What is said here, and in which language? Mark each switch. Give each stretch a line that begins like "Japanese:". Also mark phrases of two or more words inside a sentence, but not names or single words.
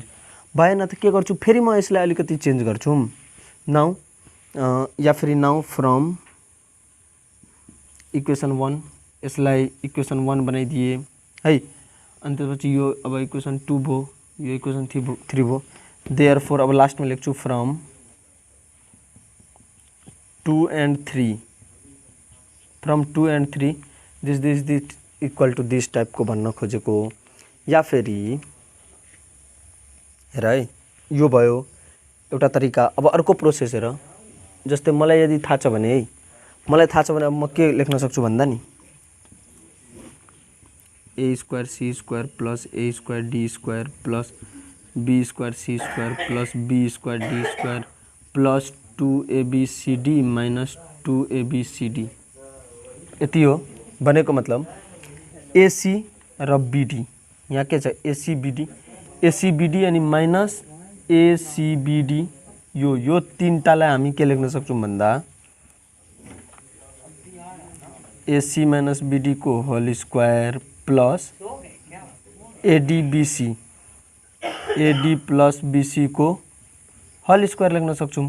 Nepali: भएन त के गर्छु, फेरि म यसलाई अलिकति चेन्ज गर्छु नाउ या फेरि
English: now from equation 1
Nepali: यसलाई इक्वेसन 1 बनाइदिए है। अनि त्यसपछि यो अब इक्वेसन 2 भयो, यो इक्वेसन 3 भयो। देयरफोर अब लास्टमा लेख्छु
English: from 2 and 3 from 2 and 3 this equal to this
Nepali: टाइपको भन्न खोजेको। या फेरि हेर है यो भयो एउटा तरिका। अब अर्को प्रोसेस हेर, जस्तै मलाई यदि थाहा छ भने है, मलाई थाहा छ भने अब म के लेख्न सक्छु भन्दा नि
English: a square c square plus a square d square plus b square c square plus b square d square plus 2abcd minus 2abcd.
Nepali: यति हो। भनेको मतलब एसी र बीडी, यहाँ के छ एसीबीडी अनि
English: minus ACBD,
Nepali: यो तीनटालाई हामी के लेख्न सक्छौँ भन्दा
English: AC minus BD
Nepali: को
English: whole square plus ADBC AD plus BC
Nepali: को
English: whole square
Nepali: लेख्न सक्छौँ।